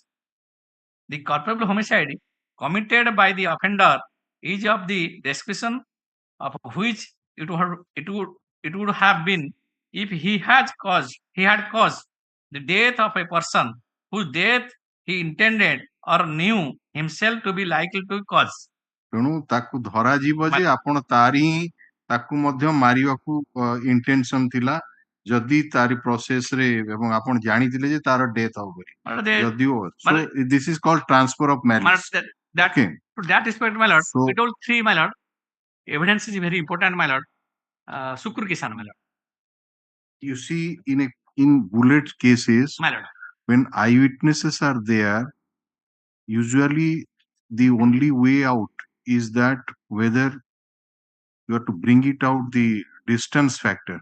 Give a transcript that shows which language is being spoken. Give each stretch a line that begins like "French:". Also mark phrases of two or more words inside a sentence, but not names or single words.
English: The culpable homicide committed by the offender is of the description of which it would have been if he had caused the death of a person whose death he intended or knew himself to be likely to cause.
Odia: ତେଣୁ ତାକୁ ଧରାଯିବ ଯେ ଆପଣ ତାରି ହିଁ ତାକୁ ମଧ୍ୟ ମାରିବାକୁ ଇଣ୍ଟେନସନ ଥିଲା ଯଦି ତାରି ପ୍ରୋସେସ ରେ ଏବଂ ଆପଣ ଜାଣିଥିଲେ ଯେ ତାର ଡେଥ ହବ ବୋଲି ଯଦିଓ
English: so this is called transfer of malice. Okay. To that respect, my lord, we told three, my lord, evidence is very important, my lord. Sukru Kisan, my lord. You see, in bullet cases, My lord, when eyewitnesses are there, usually the only way out is that whether you have to bring it out the distance factor,